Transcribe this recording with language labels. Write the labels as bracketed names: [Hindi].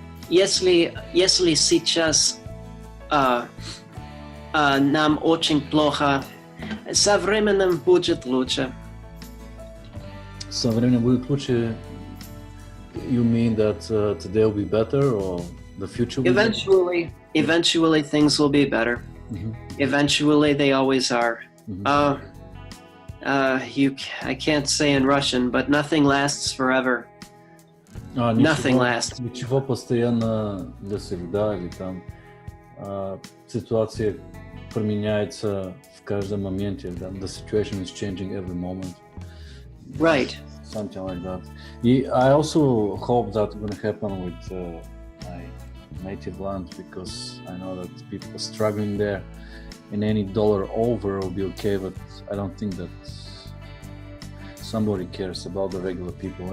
[Russian] Если сейчас нам очень плохо, со временем будет лучше. Со временем будет лучше. [English] You mean that today will be better, or the future will be better? Eventually things will be better. Eventually they always are. I can't say in Russian, but nothing lasts forever. Nothing lasts. [Russian] Ничего постоянно для всегда, или там ситуация променяется в каждом моменте. [English] The situation is changing every moment. Right. Something like that. I also hope that's going to happen with my native land because I know that people are struggling there, and any dollar over will be okay, but I don't think that somebody cares about the regular people.